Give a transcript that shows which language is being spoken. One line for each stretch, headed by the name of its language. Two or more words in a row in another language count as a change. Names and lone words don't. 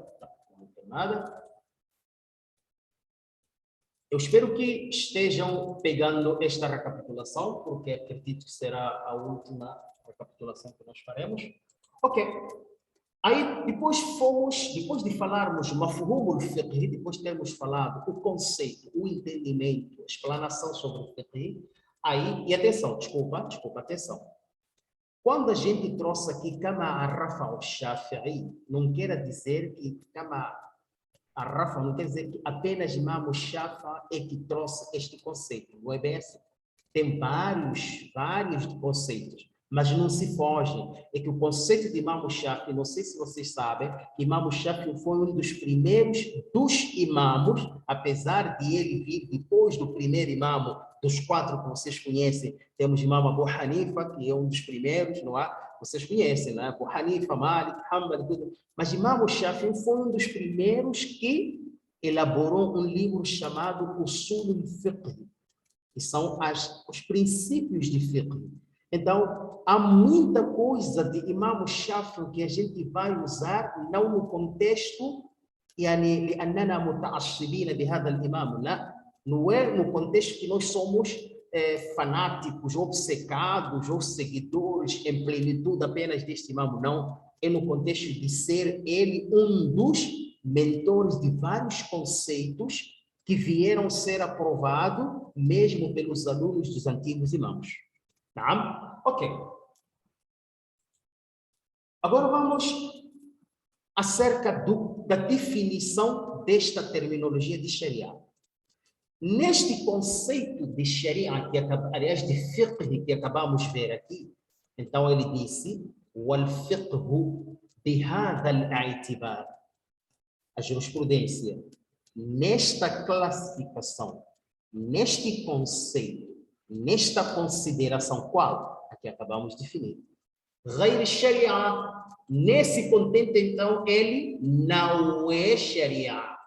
Portuguese: Tá, não tem nada. Eu espero que estejam pegando esta recapitulação, porque acredito que será a última recapitulação que nós faremos. Ok. Aí, depois de falarmos
Arabic: مفهوم الفقه,
Portuguese: depois de termos falado o conceito, o entendimento, a explanação sobre o fiqh, aí, e atenção, atenção. Quando a gente trouxe aqui
Arabic: كما عرف الشافعي,
Portuguese: não quer dizer que
Arabic: كما عرف,
Portuguese: não quer dizer que apenas Imam Shafi'i é que trouxe este conceito, não é bem assim. Tem vários conceitos, mas não se fogem. É que o conceito de Imam Shafi'i, não sei se vocês sabem, que Imam Shafi'i foi um dos primeiros dos imamos, apesar de ele vir depois do primeiro imamo, dos 4 que vocês conhecem. Temos Imam Abu Hanifa, que é um dos primeiros, não é? Vocês conhecem, né? Abu Hanifa, Malik, Hanbal, tudo. Mas Imam Shafi'i foi um dos primeiros que elaborou um livro chamado Usul al-Fiqh, que são os princípios de fiqh. Então, há muita coisa de Imam Shafi'i que a gente vai usar, não no contexto,
Arabic: يعني لأننا متعصبين بهذا الإمام، لا.
Portuguese: Não é no contexto que nós somos fanáticos, obcecados ou seguidores em plenitude apenas deste imam, não. É no contexto de ser ele um dos mentores de vários conceitos que vieram ser aprovados mesmo pelos alunos dos antigos imãos. Tá? Ok. Agora vamos acerca da definição desta terminologia de Sharia. Neste conceito de Sharia, aliás, de fiqh que acabamos de ver aqui, então ele disse,
Arabic: وَالْفِقْهُ بِهَذَا الْاعْتِبَارِ.
Portuguese: A jurisprudência, nesta classificação, neste conceito, nesta consideração, qual? A que acabamos de definir. غير Sharia, nesse contexto, então, ele não é Sharia.